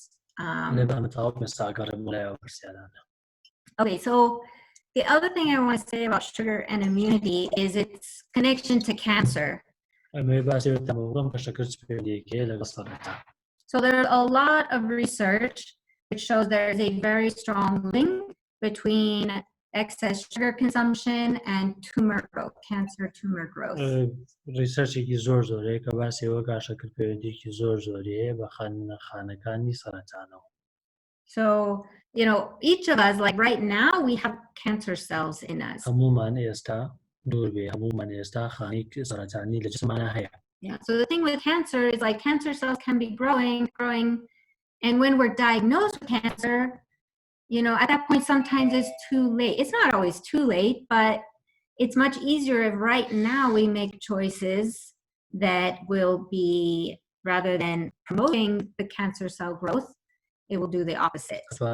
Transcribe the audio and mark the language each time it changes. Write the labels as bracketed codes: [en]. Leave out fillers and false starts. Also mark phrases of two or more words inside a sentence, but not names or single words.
[en] Okay, so the other thing I want to say about sugar and immunity is its connection to cancer. So there's a lot of research which shows there is a very strong link between excess sugar consumption and tumor growth, cancer tumor growth. [ckb] ریسەرچێکی زۆر زۆرەیە کە باسی ئەوە شەکر پەیوەندیکی زۆر زۆریەیە بە خانەکانی سەرەتانەوە. [en] So, you know, each of us, like right now, we have cancer cells in us. [ckb] هەمومان ئێستا دوور بێ هەمومان ئێستا خانی سەرەتانی لە جسمانە هەیە. [en] Yeah, so the thing with cancer is like cancer cells can be growing, and when we're diagnosed with cancer, you know, at that point, sometimes it's too late. It's not always too late, but it's much easier if right now we make choices that will be, rather than promoting the cancer cell growth, it will do the opposite.